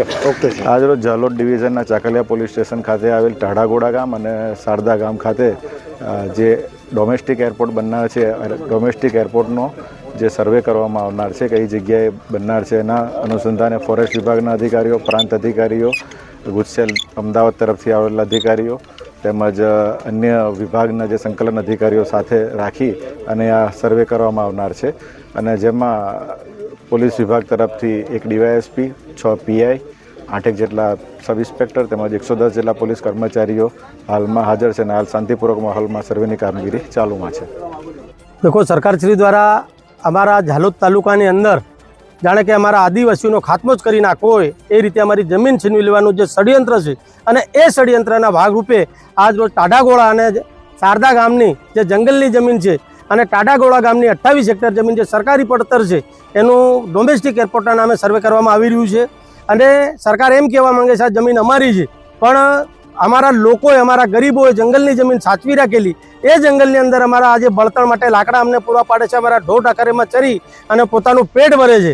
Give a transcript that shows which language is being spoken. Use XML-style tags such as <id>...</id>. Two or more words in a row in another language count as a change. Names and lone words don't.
<gu>આજરોજ ઝાલોદ ડિવિઝનના ચાકલિયા પોલીસ સ્ટેશન ખાતે આવેલ ટાડાગોડા ગામ અને શારદા ગામ ખાતે જે</gu> <en>domestic airport</en> <gu>બનનાર છે,</gu> <en>domestic airport</en> <gu>જે સર્વે કરવામાં આવનાર છે, કઈ જગ્યાએ બનનાર છે, એના અનુસંધાને ફોરેસ્ટ વિભાગના અધિકારીઓ, પ્રાંત અધિકારીઓ, ગુજસેલ અમદાવાદ તરફથી આવેલા અધિકારીઓ તેમજ અન્ય વિભાગના જે સંકલન અધિકારીઓ સાથે રાખી અને આ સર્વે કરવામાં આવનાર છે। અને જેમાં પોલીસ વિભાગ તરફથી એક ડીવાયએસપી, 6 પીઆઈ, 8 જેટલા</gu> <en>sub inspector</en> <gu>તેમજ 110 જેટલા પોલીસ કર્મચારીઓ હાલમાં હાજર છે અને હાલ શાંતિપૂર્વક માહોલમાં સર્વેની કામગીરી ચાલુમાં છે। દેખો સરકારશ્રી દ્વારા અમરા ઝાલોદ તાલુકાની અંદર જાણે કે અમરા આદિવાસીઓ ખાત્મો જ કરી નાખવો હોય એ રીતે અમરી જમીન છીનવી લેવાનું જે ષડયંત્ર છે અને એ ષડયંત્રના ભાગરૂપે આજ રોજ ટાડાગોડા અને શારદા ગામની જે જંગલની જમીન છે અને ટાડાગોડા ગામની 28 હેક્ટર જમીન જે સરકારી પડતર છે એનું</gu> <en>domestic airport</en> <gu>નામે સર્વે કરવામાં આવી રહ્યું છે। અને સરકાર એમ કહેવા માંગે છે આ જમીન અમારી છે, પણ અમારા લોકોએ, અમારા ગરીબોએ જંગલની જમીન સાચવી રાખેલી। એ જંગલની અંદર અમારા આજે બળતણ માટે લાકડા અમને પૂરા પાડે છે, અમારા ઢોર ઢાકરેમાં ચરી અને પોતાનું પેટ ભરે છે।</gu>